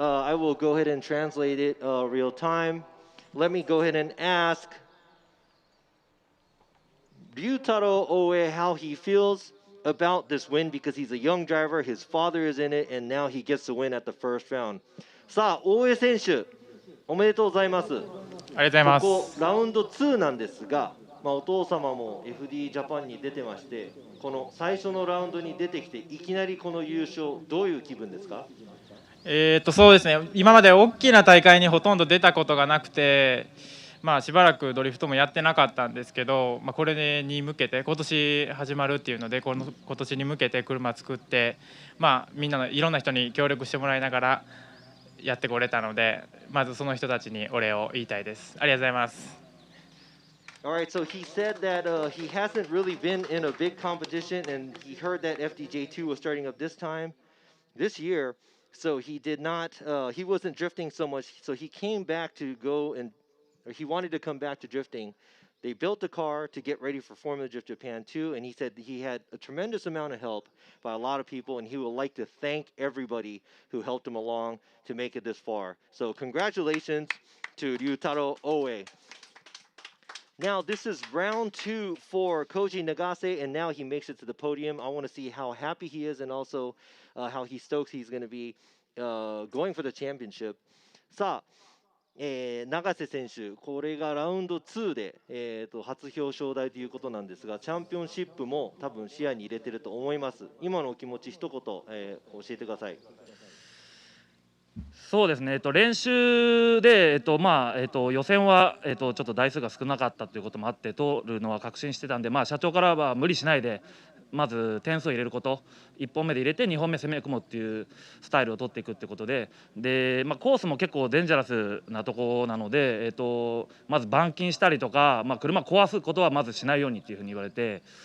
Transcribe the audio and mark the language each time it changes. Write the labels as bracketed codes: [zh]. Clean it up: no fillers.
[en] I will go ahead and translate it real time. Let me go ahead and ask Ryutarou Oe how he feels about this win, because he's a young driver, his father is in it, and now he gets the win at the first round. [ja] さあ、大江選手、おめでとうございます。ありがとうございます。ここラウンド2なんですが、お父様も FD ジャパンに出てまして、この最初のラウンドに出てきていきなりこの優勝、どういう気分ですか？そうですね。今まで大きな大会にほとんど出たことがなくて、しばらくドリフトもやってなかったんですけど、これに向けて今年始まるっていうので、今年に向けて車作って、みんなのいろんな人に協力してもらいながらやってこれたので、まずその人たちにお礼を言いたいです。ありがとうございます。 [en] All right, so he said that he hasn't really been in a big competition, and he heard that FDJ2 was starting up this year, so he did not, he wasn't drifting so much, so he came back to go and, or he wanted to come back to drifting. They built the car to get ready for Formula Drift Japan 2, and he said he had a tremendous amount of help by a lot of people, and he would like to thank everybody who helped him along to make it this far. So congratulations to Ryutarou Oe. Now this is round 2 for Koji Nagase, and now he makes it to the podium. I want to see how happy he is and also how he stokes he's going to be going for the championship. [ja] さあ、永瀬選手、これがラウンド2で、初表彰台ということなんですが、チャンピオンシップも多分視野に入れてると思います。今のお気持ち一言、教えてください。そうですね、練習で、予選は、ちょっと台数が少なかったということもあって通るのは確信してたんで、社長からは無理しないでまず点数を入れること、1本目で入れて2本目攻め込むっていうスタイルを取っていくってことで、コースも結構デンジャラスなとこなので、まず板金したりとか、車壊すことはまずしないようにっていうふうに言われて、